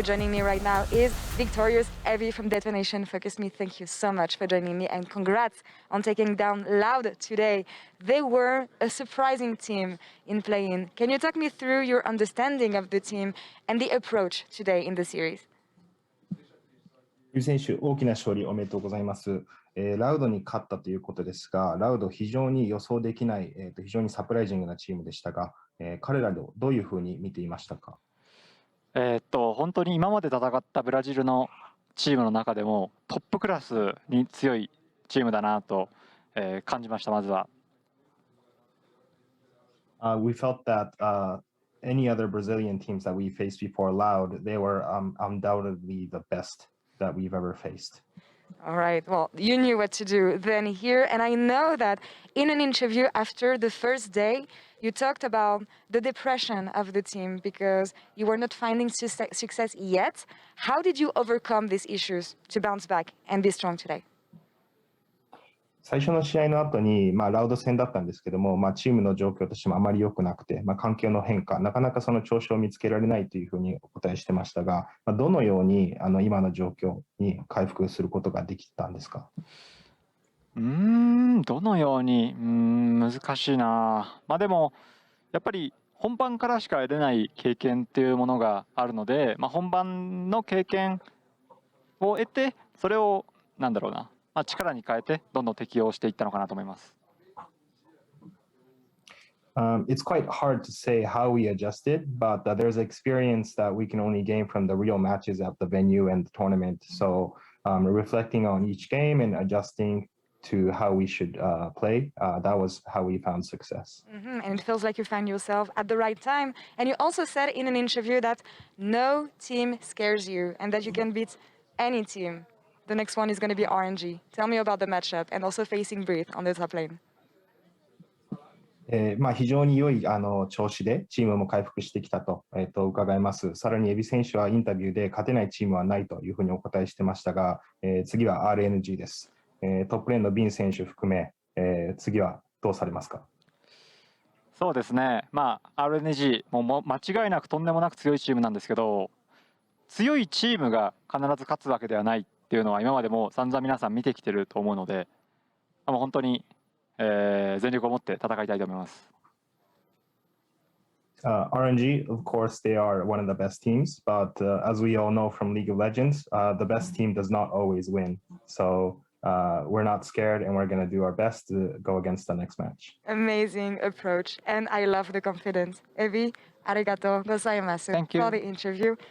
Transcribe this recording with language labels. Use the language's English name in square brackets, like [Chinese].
[English] Joining me right now is victorious Evie from DetonatioN. FocusMe, thank you so much for joining me, and congrats on taking down Loud today. They were a surprising team in play-in. Can you talk me through your understanding of the team and the approach today in the series? [Japanese] 選手、大きな勝利おめでとうございます。ラウドに勝ったということですが、ラウド非常に予想できない、非常にサプライジングなチームでしたが、彼らをどういうふうに見ていましたか？本当に今まで戦ったブラジルのチームの中でもトップクラスに強いチームだなと、感じました。まずは。 [English] We felt that any other Brazilian teams that we faced before Loud, they were undoubtedly the best that we've ever faced. All right, well, you knew what to do then here, and I know that in an interview after the first day, you talked about the depression of the team because you were not finding success yet. How did you overcome these issues to bounce back and be strong today? [Japanese] 最初の試合の後に、ラウド戦だったんですけども、チームの状況としてもあまり良くなくて、環境の変化、なかなかその調子を見つけられないというふうにお答えしてましたが、どのように今の状況に回復することができたんですか？どのように、難しいな。でも、やっぱり本番からしか得れない経験っていうものがあるので、本番の経験を得て、それを、力に変えて、どんどん適応していったのかなと思います。 [English] It's quite hard to say how we adjusted, but there's experience that we can only gain from the real matches at the venue and the tournament. So reflecting on each game and adjusting to how we should play, that was how we found success. And it feels like you found yourself at the right time. And you also said in an interview that no team scares you and that you can beat any team. The next one is going to be RNG. Tell me about the matchup and also facing Breathe on the top lane. [Japanese] 非常に良い調子でチームも回復してきたと、伺います。さらにエビ選手はインタビューで勝てないチームはないというふうにお答えしてましたが、次は RNG です。トップレーンのビン選手含め、次はどうされますか？そうですね、RNG も間違いなくとんでもなく強いチームなんですけど、強いチームが必ず勝つわけではないっていうのは今までも散々皆さん見てきてると思うので、もう本当に、全力を持って戦いたいと思います。 [English] RNG, of course, they are one of the best teams, but as we all know from League of Legends, the best team does not always win. So we're not scared and we're going to do our best to go against the next match. Amazing approach. And I love the confidence. Ebi, [Japanese] arigato gozaimasu [English] for the interview.